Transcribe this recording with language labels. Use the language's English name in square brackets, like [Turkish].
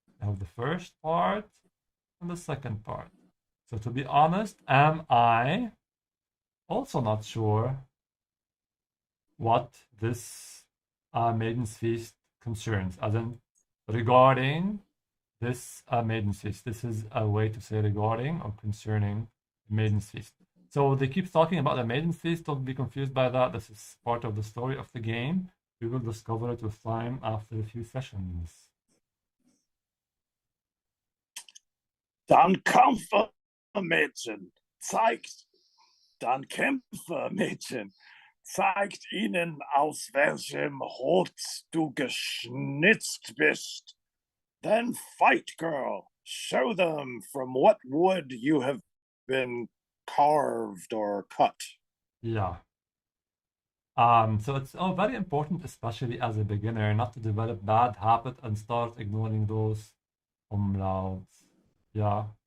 [English] You have the first part and the second part. So to be honest, am I also not sure what this Maiden's Feast concerns, as in regarding this Maiden's Feast. This is a way to say regarding or concerning Maiden's Feast. So they keep talking about the Maiden's Feast. Don't be confused by that. This is part of the story of the game. We will discover it with time after a few sessions. [German] Dann Kämpfer, Mädchen, zeigt ihnen, aus welchem Holz du geschnitzt bist. [English] Then fight, girl. Show them from what wood you have been carved or cut. Yeah. So it's very important, especially as a beginner, not to develop bad habit and start ignoring those umlauts. Yeah.